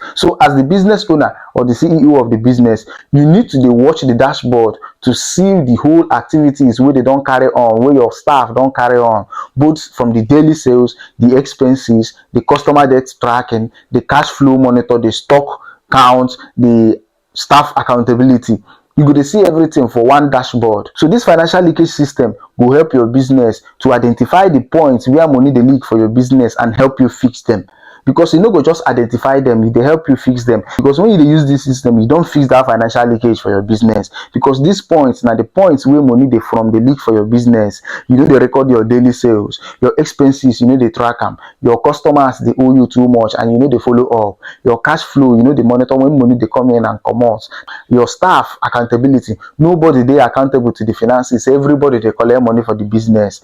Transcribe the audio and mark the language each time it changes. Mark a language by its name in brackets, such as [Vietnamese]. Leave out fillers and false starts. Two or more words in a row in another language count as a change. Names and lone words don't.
[Nigerian Pidgin] So as the business owner or the CEO of the business, you need to dey watch the dashboard to see the whole activities wey they don carry on, wey your staff don carry on, both from the daily sales, the expenses, the customer debt tracking, the cash flow monitor, the stock count, the staff accountability. You go dey see everything for one dashboard. So this financial leakage system go help your business to identify the points where money dey leak for your business and help you fix them. Because you no go just identify them, e dey help you fix them. Because when you dey use this system, you don fix that financial leakage for your business. Because these points na the points wey money dey from dey leak for your business. You no dey record your daily sales, your expenses, you no dey track am, your customers dey owe you too much and you no dey follow up, your cash flow, you no dey monitor when money dey come in and comot, your staff accountability, nobody dey accountable to the finances, everybody dey collect money for the business.